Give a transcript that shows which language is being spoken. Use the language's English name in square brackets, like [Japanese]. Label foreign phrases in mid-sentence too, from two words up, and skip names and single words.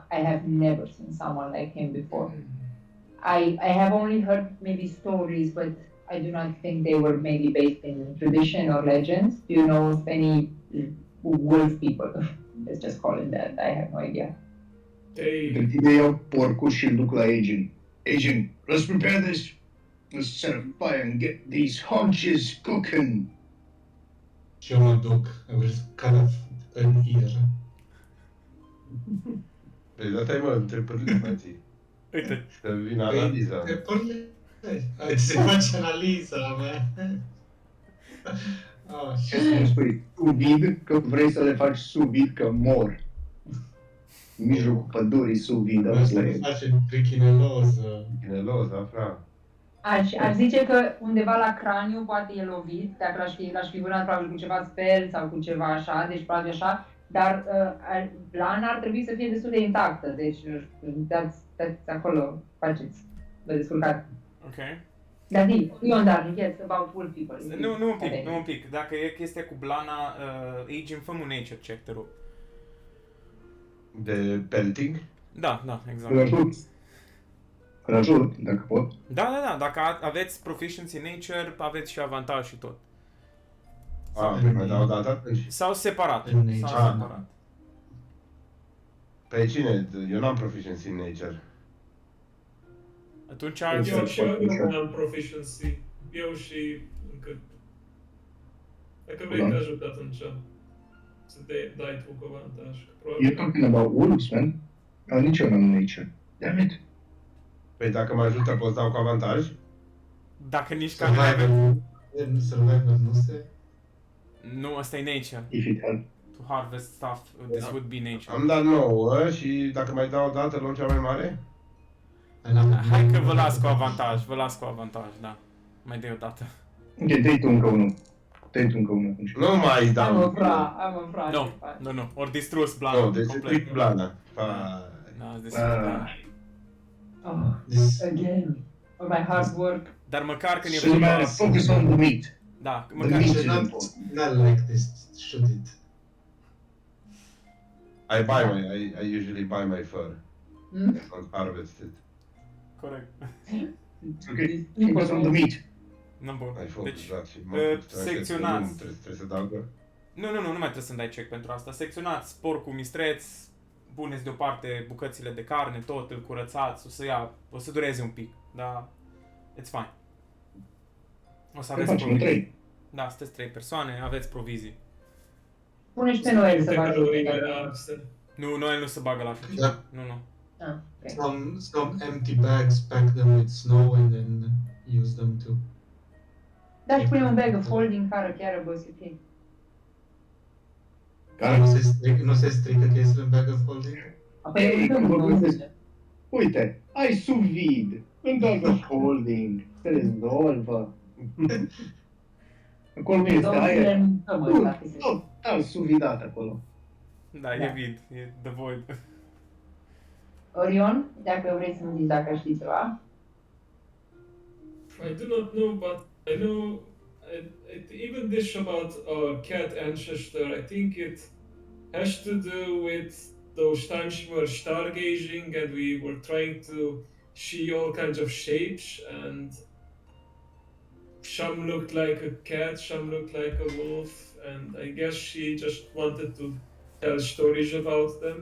[English] I have never seen someone like him before. I have only heard maybe stories, but I do not think they were maybe based in tradition or legends. Do you know of any wolf people? Let's just call it that. I have no idea. [Romanian] They iau porcul și îl duc la Agent. [English] Agent, let's prepare this. Let's set a fire and get these haunches cooking. [Romanian] Și eu mă duc, [English] I will cut off an ear. [Romanian] Păi data-i mă întrebările, frății. Uite, Să vină analiza. Hai să faci analiza mea. Oh, Ce să spui? [French] Sous vide? [Romanian] Că vrei să le faci [French] sous vide, [Romanian] că mor. În mijlocul pădurii [French] sous vide. [Romanian] vreau să le facem trichineloză. Gineloza, fra. Aș zice că undeva la craniu poate e lovit, dacă l-aș fi vânat probabil cu ceva spel sau cu ceva așa, deci probabil așa, dar plana ar trebui să fie destul de intactă, deci dați acolo, faceți, vă descurcați. ok. [English] Dar Ion Darling, yes, about wolf people. [Romanian] Nu un pic. Dacă e chestia cu blana, Agent, fă un [English] nature check, [Romanian] te rog. De pelting? Da, exact. Îl ajut. Îl ajut, dacă pot. Da, dacă aveți [English] proficiency in nature, [Romanian] aveți și avantaj și tot. Mai dau o dată atunci. Sau separat. În nature. Sau separat. Pe cine? Eu n-am [English] proficiency in nature. [Romanian] Atunci Eu și eu Nature. nu am proficiency. Eu și încă. Dacă vrei Da. te ajut atunci. Să te dai tu cu avantaj. că [English] You're [Romanian] Probabil. [English] talking about wolves, man. [Romanian] Nici eu n-am nature. [English] Damn it. [Romanian] Păi dacă mă ajută poți dau cu avantaj? Dacă nici ca mine... Survivor nu se... Nu, asta e nature. [English] If it helps. To harvest stuff, this would be nature. [Romanian] Am dat 9 și dacă mai dau o dată luăm cea mai mare? Hai că vă las cu avantaj, vă las cu avantaj, da. Mai dai o dată. Ok, dai tu încă unul. Dai tu încă unul atunci. Nu mai Am dau. o fra, Nu, nu, nu, ori distrus blana, Nu, deci complet. pic blana. Da, ați distrus blana. Oh, [English] This... again. All my hard work. [Romanian] Dar măcar când e [English] So man, [Romanian] vorba... [English] focus on the meat. [Romanian] Da, [English] The [Romanian] măcar... [English] meat It's is not, important. not like this, should it? I usually buy my fur. Hmm? Don't harvest it. [Romanian] Corect. Ok, focus on the meat. Nu, bun. Ai focus, Deci, da, și secționați. Trebuie să dau că... nu mai trebuie să-mi dai check pentru asta. Secționați porcul mistreț, puneți deoparte bucățile de carne, tot, îl curățați, o să dureze un pic, dar [English] it's fine. [Romanian] O să Că aveți facem provizii. 3. Da, sunteți 3 persoane, aveți provizii. Pune și pe Noel să vă ajute. calorile dacă- Axel. Nu, Noel nu se bagă la așa Da. ceva. Nu. Ah, ok. [English] Some empty bags, pack them with snow and then use them too. [Romanian] Da, și pune un [English] bag of holding [Romanian] care chiar bă, să fie. Care? Nu se strică chestiile în [English] bag of holding? [Romanian] Apoi Ei, uităm cum cum vorbim o de- zice. Uite, ai [French] sous vide, [Romanian] în [English] bag of holding, [Romanian] se rezolvă. Acolo nu este Două aer. zile mâncăm ăsta, fi să știi. Total suvidat acolo. Da, e vid, e [English] the void. [Romanian] Orion, dacă vrei să-mi zici dacă știi ceva. [English] I do not know, but I know even this about our cat ancestor. I think it has to do with those times we were stargazing and we were trying to see all kinds of shapes, and some looked like a cat, some looked like a wolf, and I guess she just wanted to tell stories about them.